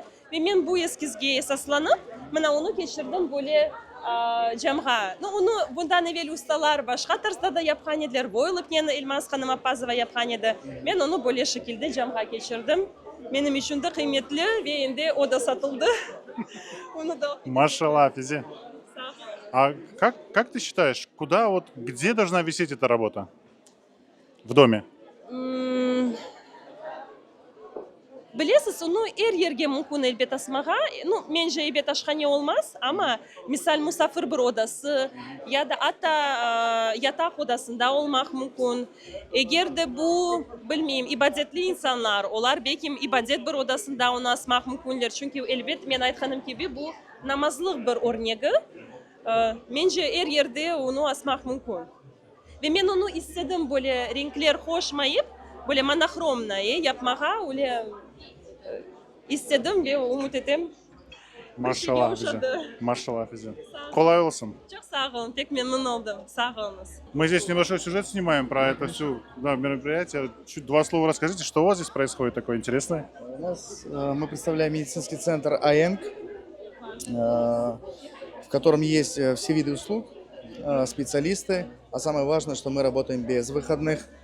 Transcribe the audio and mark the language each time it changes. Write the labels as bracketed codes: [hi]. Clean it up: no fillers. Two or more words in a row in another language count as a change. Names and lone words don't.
[crh] Ve ben bu eskizge esaslanıp, onu geçirdim böyle camğa. Onu bundan evvel ustalar başka tarzda da yapkan ediler. Boyulup yine Elmas Hanım Apazova yapkan edi. Ben onu böyle şekilde camğa geçirdim. Benim için de kıymetli ve şimdi o da satıldı. Onu da... Машалла, Афизе. [ru] А как ты считаешь, где должна висеть эта работа? В доме? [crh] Bilesiz, onu her yerge mümkün elbet asmağa. Mence elbet aşkhane olmaz ama misal misafir bir odası ya da hatta yatak odasında olmak mümkün. Eğer de bu bilmeyeyim ibadetli insanlar, onlar belki ibadet bir odasında onu asmak mümkünler. Çünkü elbet ben aytkanım gibi bu namazlık bir örneği. Mence her yerde onu asmak mümkün. Ve ben onu istedim böyle renkler hoşmayıp böyle monokhromna yapmağa öyle istedim ve umut ettim. Maşallah bize. Maşallah bize. Kolay olsun. Çok sağ olun, pek memnun oldum. Sağ olunuz. [ru] Мы здесь небольшой сюжет снимаем про это все мероприятие. Чуть два слова расскажите, что у вас здесь происходит такое интересное? У нас мы представляем медицинский центр АЭНК, в котором есть все виды услуг, специалисты, а самое важное, что мы работаем без выходных.